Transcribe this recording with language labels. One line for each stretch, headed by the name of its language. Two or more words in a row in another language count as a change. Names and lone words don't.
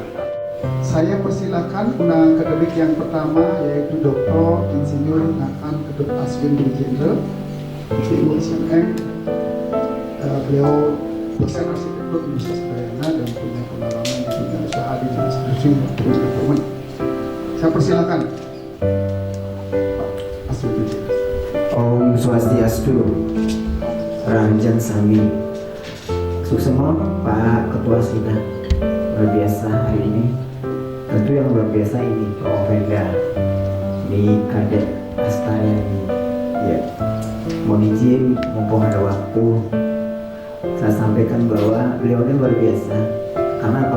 Indonesian: Saya persilakan undang akademik yang pertama yaitu Dr. Insinyur Nathan Kedut Aswin Bujendra, Ibu SMM. Beliau dosen arsitektur Universitas Udayana dan punya pengalaman di dunia usaha di jenis industri maupun government. Saya persilakan Pak Aswin Bujendra.
Balinese: Om Swastiastu,
Indonesian: Ranjan Sami. Suksema Pak Ketua sudah luar biasa hari ini. Tentu yang luar biasa ini Prof. Venda di Kadek Astana ini. Ya, mohon izin mumpung ada waktu saya sampaikan bahwa beliau ini luar biasa. Karena apa?